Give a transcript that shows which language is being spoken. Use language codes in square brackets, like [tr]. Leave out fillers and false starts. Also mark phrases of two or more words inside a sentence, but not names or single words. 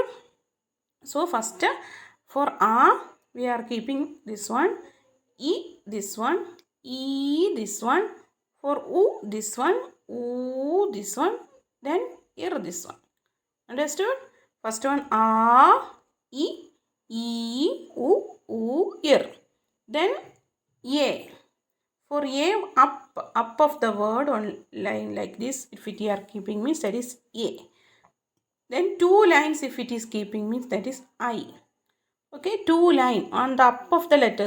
[en] So first for a, we are keeping this one, e this one, e this one. For u, this one, u this one, then ir this one. Understood? First one a, e, u, ir. Then a. For a, up of the word on line like this, if it are keeping, means that is a. Then two lines if it is keeping, means that is I. Okay, two line on the up of the letters.